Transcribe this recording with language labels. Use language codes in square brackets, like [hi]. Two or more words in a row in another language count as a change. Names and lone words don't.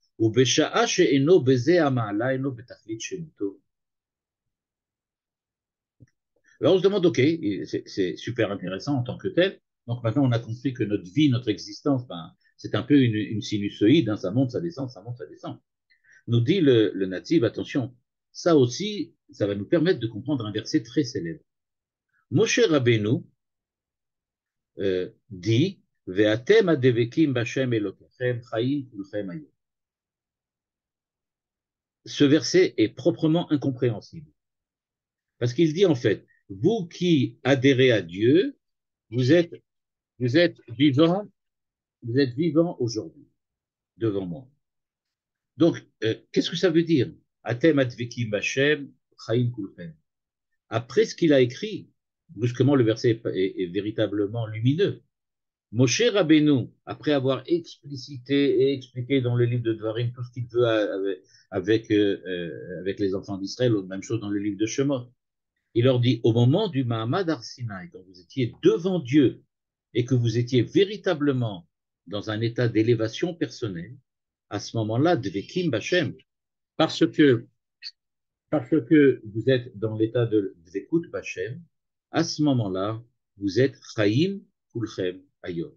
[fr] Alors on se demande, ok, c'est super intéressant en tant que tel. Donc maintenant on a compris que notre vie, notre existence, c'est un peu une sinusoïde, hein, ça monte, ça descend, ça monte, ça descend. Nous dit le natif, attention, ça aussi, ça va nous permettre de comprendre un verset très célèbre. [he] Moshe Rabbeinu dit, ואתם הדבקים בה' אלוקיכם חיים כולכם היום. [fr] Ce verset est proprement incompréhensible. Parce qu'il dit en fait, vous qui adhérez à Dieu, vous êtes, vous êtes vivants, vous êtes vivants aujourd'hui, devant moi. Donc, qu'est-ce que ça veut dire? [he] אתם הדבקים בה' חיים כולכם. [fr] Après ce qu'il a écrit, brusquement le verset est véritablement lumineux. Moshe Rabbeinu, après avoir explicité et expliqué dans le livre de Dvarim tout ce qu'il veut avec les enfants d'Israël, ou même chose dans le livre de Shemot, il leur dit, au moment du [he] מעמד הר סיני, [fr] quand vous étiez devant Dieu et que vous étiez véritablement dans un état d'élévation personnelle, à ce moment-là, [he] דבקים בה, [fr] parce que, parce que vous êtes dans l'état de [he] דבקות בה, [fr] à ce moment-là, vous êtes [he] חיים כולכם היום.